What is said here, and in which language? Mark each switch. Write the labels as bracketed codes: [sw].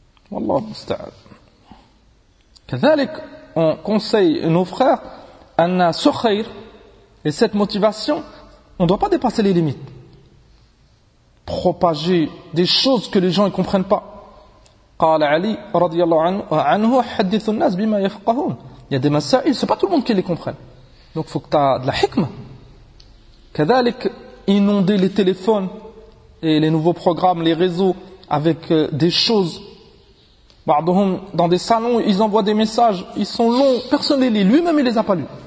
[ar] Wallah musta'an. [fr] كذلك, on conseille nos frères anna ce khayr et cette motivation, on ne doit pas dépasser les limites. propager des choses que les gens ne comprennent pas. [ar] قال علي رضي الله عنه حدث الناس بما يفقهون. [fr] Il y a des masaïl, c'est pas tout le monde qui les comprenne. Donc il faut que tu aies de la hikma. كذلك inonder les téléphones et les nouveaux programmes, les réseaux avec des choses. بعضهم dans des salons, ils envoient des messages, ils sont longs, personne ne les lit, lui-même il les a pas lus.